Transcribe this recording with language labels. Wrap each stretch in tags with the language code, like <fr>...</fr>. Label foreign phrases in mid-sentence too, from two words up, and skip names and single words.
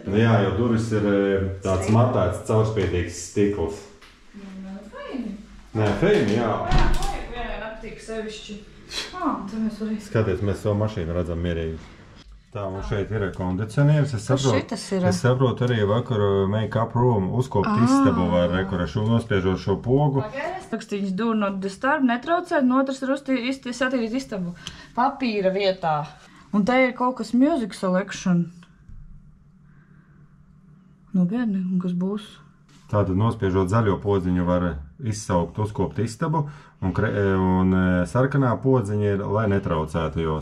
<lv>Jā, jo durvis ir tāds matēts, caurspīdīgs stikls. Nē, feini, jā. Vienai naktī sevišķi. Te mēs varēsim. Skaties, mēs savu mašīnu redzam mierīgi. Tā, mums šeit ir kondicionieris. Es saprotu arī vakaru</lv> <en>make-up room,</en> <lv>uzkopt istabu var rekurēšu, nospiežot šo pogu. Rakstīņas</lv> <en>do not disturb,</en> <lv>netraucēt, un otrs ir satīrīt istabu papīra vietā. Un te ir kaut kas</lv> <en>music selection.</en> <lv>Nopietni, un kas būs? Tātad nospiežot zaļo podziņu var izsaukt, uzkopt istabu, un sarkanā podziņa ir, lai netraucētu jos.</lv>